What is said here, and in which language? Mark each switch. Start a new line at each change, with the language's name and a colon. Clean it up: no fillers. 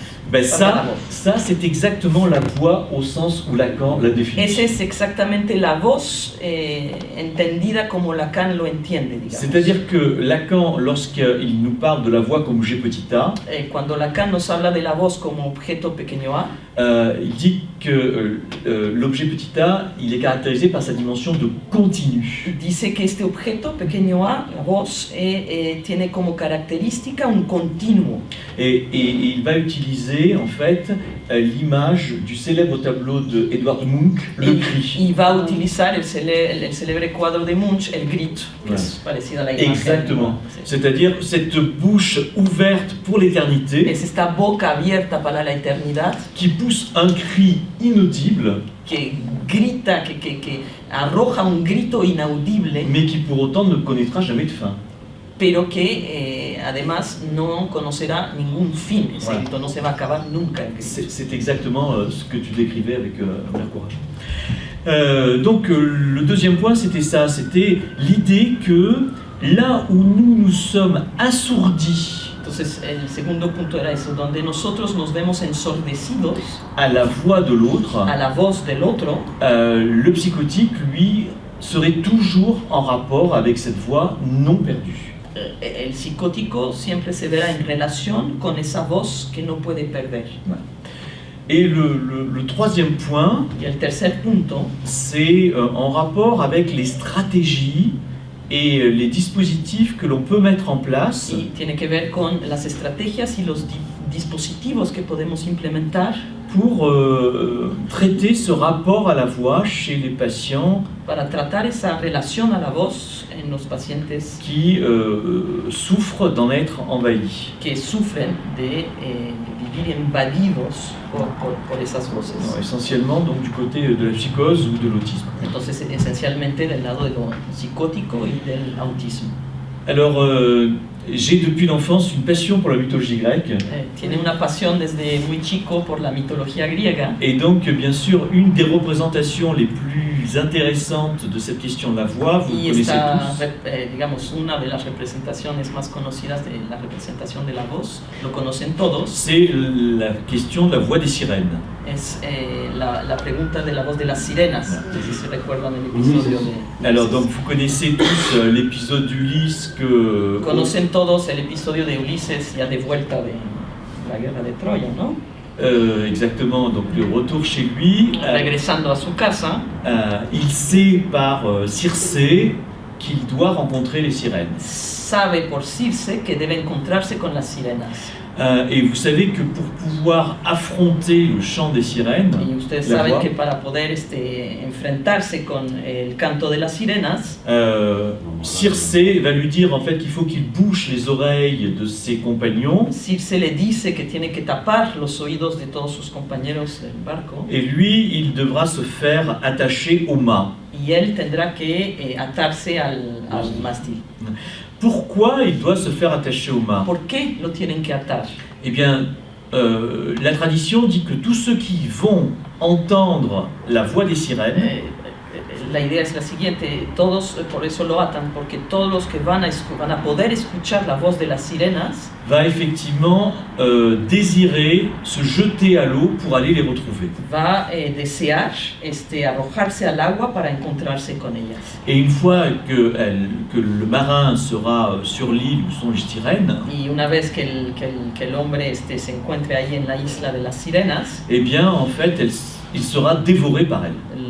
French: Ben ça c'est exactement la voix au sens où Lacan la définit.
Spanish: Esa es exactamente la voz entendida como Lacan lo entiende, digamos.
French: C'est-à-dire que Lacan, lorsqu'il nous parle de la voix comme objet petit a,
Spanish: cuando Lacan nos habla de la voz como objeto pequeño a,
French: il dit que l'objet petit a, il est caractérisé par sa dimension de continu.
Spanish: Dice que este objeto pequeño a, la voz, tiene como característica un continuo.
French: Et il va utiliser en fait l'image du célèbre tableau de Edvard Munch, Le Cri.
Spanish: Il va utilizar el célebre cuadro de Munch, El Grito, que es parecido a la imagen.
French: Exactement. C'est-à-dire cette bouche ouverte pour l'éternité.
Spanish: Es esta boca abierta para la eternidad.
French: Qui pousse un cri inaudible.
Spanish: Que grita, que arroja un grito inaudible.
French: Mais qui pour autant ne connaîtra jamais de fin.
Spanish: Pero que además no conocerá ningún fin. Ese grito no se va a acabar nunca.
French: C'est exactement ce que tu décrivais avec Mère Courage. Donc le deuxième point c'était ça, c'était l'idée que là où nous sommes assourdis,
Spanish: entonces el segundo punto era eso, donde nosotros nos vemos ensordecidos
French: à la voix de l'autre,
Spanish: a la voz del otro,
French: le psychotique lui serait toujours en rapport avec cette voix non perdue.
Spanish: El psicótico siempre se verá en relación con esa voz que no puede perder.
French: Et le troisième point,
Spanish: y el tercer punto,
French: c'est en rapport avec les stratégies et les dispositifs que l'on peut mettre en place
Spanish: y tiene que ver con las estrategias y los dispositivos que podemos implementar
French: pour traiter ce rapport à la voix chez les patients
Spanish: para tratar esa relación a la voz en los pacientes
French: qui souffrent d'en être envahis.
Spanish: que sufren de vivir invadidos por esas voces.
French: Alors, essentiellement donc du côté de la psychose ou de l'autisme.
Spanish: Entonces, esencialmente del lado de lo psicótico y del autismo.
French: Alors, j'ai depuis l'enfance une passion pour la mythologie grecque.
Spanish: Tiene una pasión desde muy chico por la mitología griega.
French: Et donc, bien sûr, une des représentations les plus intéressantes de cette question de la voix, vous
Spanish: Y
French: connaissez
Spanish: esta,
French: tous,
Spanish: digamos, una de las representaciones más conocidas de la representación de la voz, lo conocen todos,
French: c'est la question de la voix des sirènes.
Spanish: es la pregunta de la voz de las sirenas, no sé si se recuerdan el episodio de...
French: Alors, donc, vous connaissez tous l'épisode d'Ulysse que...
Spanish: Conocen todos el episodio de Ulises ya de vuelta de la guerra de Troya, ¿no?
French: Exactement, donc le retour chez lui,
Spanish: Regresando a su casa,
French: il sait par Circé qu'il doit rencontrer les sirènes.
Spanish: sabe por Circe que debe encontrarse con las sirenas.
French: Et vous savez que pour pouvoir affronter le chant des sirènes,
Spanish: Y ustedes
French: la
Spanish: saben
French: voix,
Spanish: que para poder enfrentarse con el canto de las sirenas,
French: Circé va lui dire en fait qu'il faut qu'il bouche les oreilles de ses compagnons,
Spanish: Circe le dice que tiene que tapar los oídos de todos sus compañeros del barco
French: et lui, il devra se faire attacher au mât.
Spanish: y él tendrá que atarse al mástil.
French: Pourquoi il doit se faire attacher au mât?
Spanish: ¿Por qué lo tienen que atar?
French: Eh bien, la tradition dit que tous ceux qui vont entendre la voix des sirènes
Spanish: La idea es la siguiente, todos por eso lo atan, porque todos los que van a poder escuchar la voz de las sirenas
French: va effectivement désirer se jeter à l'eau pour aller les retrouver.
Spanish: va a desear arrojarse al agua para encontrarse con ellas.
French: Et une fois que le marin sera sur l'île où sont les sirènes,
Spanish: Y una vez que el hombre se encuentre ahí en la isla de las sirenas,
French: eh bien, en fait, il sera dévoré par elles.